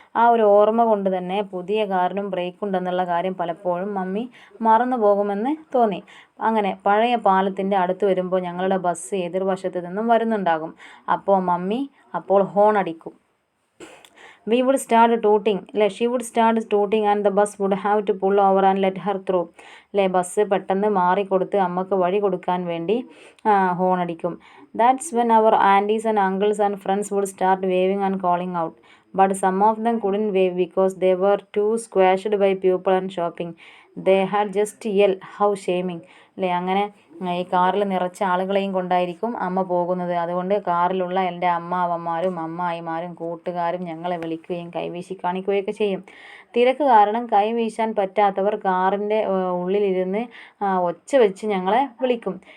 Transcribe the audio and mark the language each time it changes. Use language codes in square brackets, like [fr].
[ml] ആ ഒരു ഓർമ്മ കൊണ്ട് തന്നെ പുതിയ കാറിനും ബ്രേക്ക് ഉണ്ടെന്നുള്ള കാര്യം പലപ്പോഴും മമ്മി മറന്നു പോകുമെന്ന് തോന്നി. അങ്ങനെ പഴയ പാലത്തിൻ്റെ അടുത്ത് വരുമ്പോൾ ഞങ്ങളുടെ ബസ് എതിർവശത്ത് നിന്നും വരുന്നുണ്ടാകും. അപ്പോൾ മമ്മി ഹോൺ അടിക്കും. [en] We would start tooting. She would start tooting and the bus would have to pull over and let her through. [ml] Bus പെട്ടെന്ന് മാറിക്കൊടുത്ത് അമ്മക്ക് വഴി കൊടുക്കാൻ വേണ്ടി ഹോൺ അടിക്കും. [en] That's when our aunties and uncles and friends would start waving and calling out. But some of them couldn't wave because they were too squashed by people and shopping. They had just yell. How shaming. [ml] അങ്ങനെ ഈ കാറിൽ നിറച്ച ആളുകളെയും കൊണ്ടായിരിക്കും അമ്മ പോകുന്നത്. അതുകൊണ്ട് കാറിലുള്ള എൻ്റെ അമ്മാവന്മാരും അമ്മായിമാരും കൂട്ടുകാരും ഞങ്ങളെ വിളിക്കുകയും കൈവീശി കാണിക്കുകയൊക്കെ ചെയ്യും. തിരക്ക് കാരണം കൈവീശാൻ പറ്റാത്തവർ കാറിൻ്റെ ഉള്ളിലിരുന്ന് ഒച്ച വെച്ച് ഞങ്ങളെ വിളിക്കും.